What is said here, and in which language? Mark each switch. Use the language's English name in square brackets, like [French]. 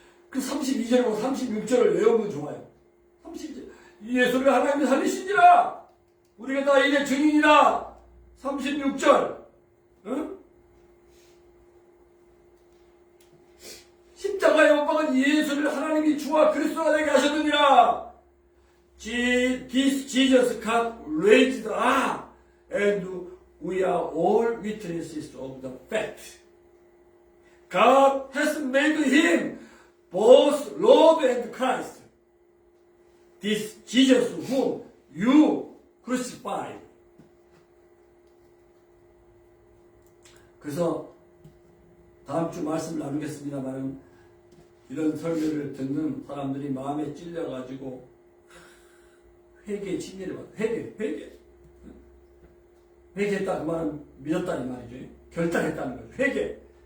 [Korean] 그 32절과 36절을 외우면 좋아요. 32절. 예수를 하나님이 살리시니라. 우리가 다 이제 증인이다. 36절. 십자가에 못 박은 예수를 하나님이 주와 그리스도가 되게 하셨느니라. [English] This Jesus got raised up, and we are all witnesses of the fact. God has made him both Lord and Christ. This Jesus whom you crucified. [Korean] 그래서 다음 주 말씀을 나누겠습니다만 이런 설교를 듣는 사람들이 마음에 찔려가지고 회개의 진리를 받아. 회개했다 그 말은 믿었다는 말이죠. 결단했다는 거죠. 회개.